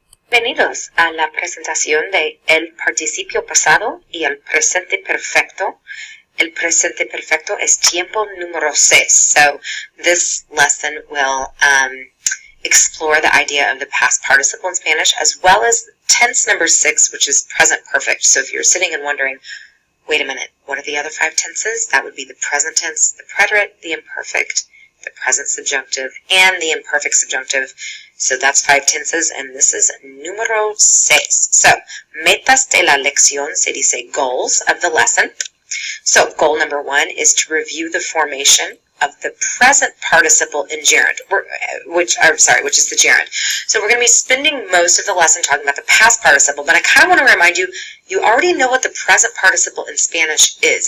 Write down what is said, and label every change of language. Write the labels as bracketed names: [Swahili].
[Spanish] Bienvenidos a la presentación de el participio pasado y el presente perfecto. El presente perfecto es tiempo número 6. [English] So this lesson will explore the idea of the past participle in Spanish, as well as tense number 6, which is present perfect. So if you're sitting and wondering, wait a minute, what are the other 5 tenses? That would be the present tense, the preterite, the imperfect, the present subjunctive, and the imperfect subjunctive. So that's 5 tenses, and this is número 6. [Spanish] So, metas de la lección se dice [English] goals of the lesson. So, goal number 1 is to review the formation of the present participle in gerund, which is the gerund. So we're going to be spending most of the lesson talking about the past participle, but I kind of want to remind you, you already know what the present participle in Spanish is.